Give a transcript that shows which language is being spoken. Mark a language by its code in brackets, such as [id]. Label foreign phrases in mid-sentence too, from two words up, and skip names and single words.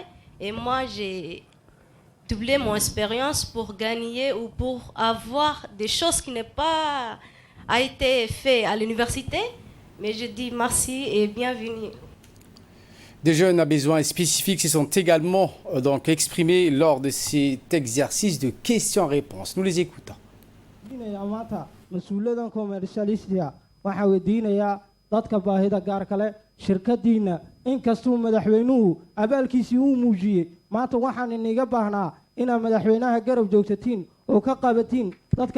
[fr] Et moi, j'ai doublé mon expérience pour gagner ou pour avoir des choses qui n'ont pas été faites à l'université. Mais je dis merci et bienvenue. Des jeunes à besoins spécifiques se sont également donc exprimés lors de cet exercice de questions-réponses. Nous les écoutons. [so] inkastuu madaxweynuhu abaalkiisii uu muujiyey maanta waxaan iniga baahnaa inaad madaxweynaha garab joogsatiin oo ka qabatiin dadka